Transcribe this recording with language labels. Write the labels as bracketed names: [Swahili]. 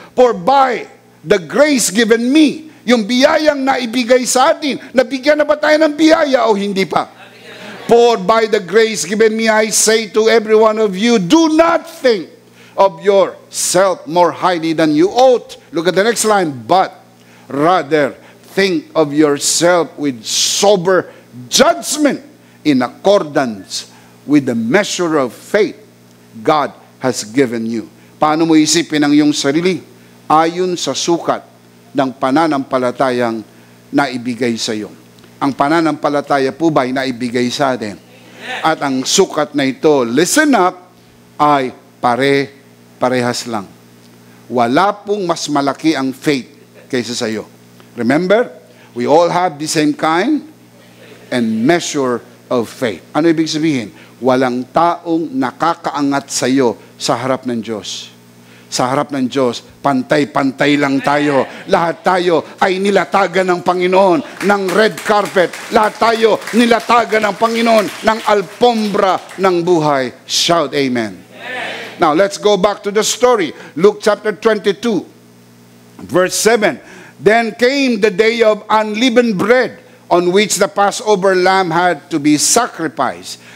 [English] For by the grace given me, [Filipino] yung biyayang naibigay sa atin, nabigyan na ba tayo ng biyaya o hindi pa? [English] For by the grace given me, I say to every one of you, do not think of yourself more highly than you ought. Look at the next line. But rather, think of yourself with sober judgment in accordance with the measure of faith God has given you. [Filipino] Paano mo isipin ang iyong sarili? Ayon sa sukat ng pananampalatayang naibigay sa iyo. Ang pananampalataya po ba ay naibigay sa atin? At ang sukat na ito, [English] listen up, [Filipino] ay parehas lang. Wala pong mas malaki ang faith kaysa sa iyo. [English] Remember, we all have the same kind and measure of faith. [Filipino] Ano ibig sabihin? Walang taong nakakaangat sa iyo sa harap ng Diyos. Sa harap ng Diyos, pantay-pantay lang tayo. Lahat tayo ay nilatagan ng Panginoon ng red carpet. Lahat tayo nilatagan ng Panginoon ng alpombra ng buhay. [English] Shout amen. Now, let's go back to the story. Luke chapter 22, verse 7. Then came the day of unleavened bread, on which the Passover lamb had to be sacrificed.